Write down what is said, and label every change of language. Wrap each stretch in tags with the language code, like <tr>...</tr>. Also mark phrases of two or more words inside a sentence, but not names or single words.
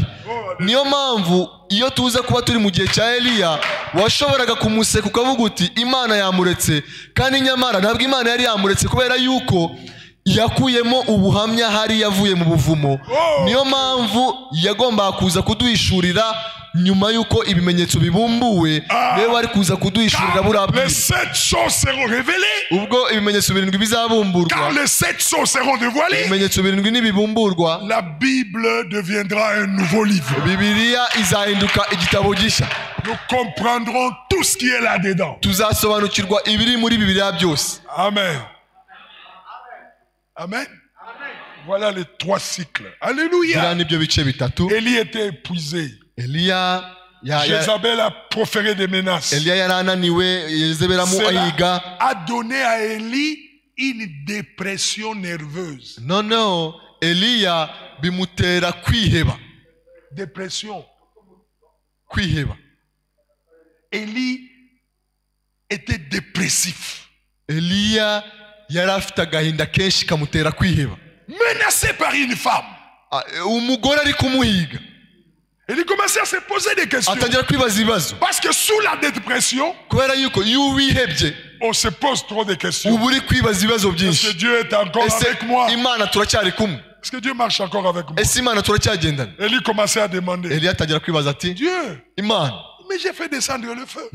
<rw>Niyo mpamvu iyo tuza kuba turi mu gihe cya Eliya washoboraga kumuseka ukavuga uti Imana yamuretse, kandi nyamara ntabwo Imana yari yamuretse, kubera yuko yakuyemo ubuhamya hari yavuye mu buvumo. Niyo mpamvu yagombaga kuza kuduhishurira nyuma yuko ibimenyetso bibumbuwe, niwe bari kuza kuduhishurira burabwira.</rw> <fr>Les 7 choses seront révélées.</fr> <rw>Ubwo ibimenyetso birindwi bizabumburwa,</rw> <fr>Quand les 7 choses seront dévoilées,</fr> <rw>ibimenyetso birindwi nibibumburwa,</rw> <fr>la Bible deviendra un nouveau livre.</fr> <rw>Bibiliya izahinduka igitabo gishya.</rw> <fr>Nous comprendrons tout ce qui est là-dedans.</fr> <rw>Tuzasobanukirwa ibiri muri Bibiliya byose.</rw> <fr>Amen. Amen. Voilà les 3 cycles. Alléluia.</fr> <rw>Nibyo bice bitatu.</rw> <fr>Élie était épuisé.</fr> <rw>Eliya</rw> <fr>Jézabel a proféré des menaces.</fr> <rw>Eliya yarananiwe, Yezebeli amuhiga.</rw> <fr>A donné à Élie une dépression nerveuse. Non,</fr> <rw>Eliya bimutera kwiheba.</rw> <fr>Dépression.</fr> <rw>Kwiheba.</rw> <fr>Élie était dépressif.</fr> <rw>Eliya yari afite agahinda kenshi kamutera kwiheba.</rw> <fr>Menacé par une femme.</fr> <rw>Umugore ari kumuhiga.</rw> <fr>Il commençait à se poser des questions. Parce que sous la dépression, on se pose trop de questions. Est-ce que Dieu est encore avec moi? Est-ce que Dieu marche encore avec moi? Élie commençait à demander. Dieu, mais j'ai fait descendre le feu.</fr>